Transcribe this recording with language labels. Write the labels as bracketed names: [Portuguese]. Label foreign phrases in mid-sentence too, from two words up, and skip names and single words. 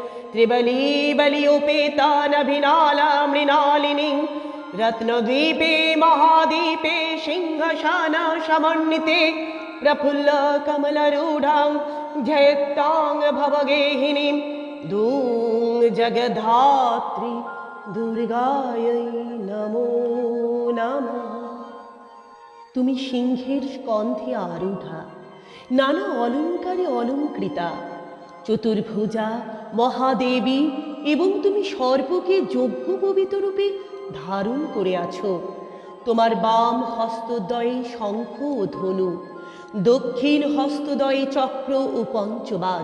[Sanskrit] त्रिबलीबलियोपेतानभिनालमृणालिनीं रत्नद्वीपे महादीपे सिंहशानसमन्विते प्रफुल्लकमलरूढां जयत्तां भवगेहिनीं दूं जगद्धात्री दुर्गायै नमो नमः। [Bangla] তুমি সিংহের স্কন্ধে আরূঢ়া, নানা অলঙ্কারে অলঙ্কৃতা, চতুর্ভুজা মহাদেবী, এবং তুমি সর্পকে যজ্ঞোপবীত রূপে ধারণ করে আছো। তোমার বাম হস্তদ্বয়ে শঙ্খ ও ধনু, দক্ষিণ হস্তদ্বয়ে চক্র ও পঞ্চবাণ।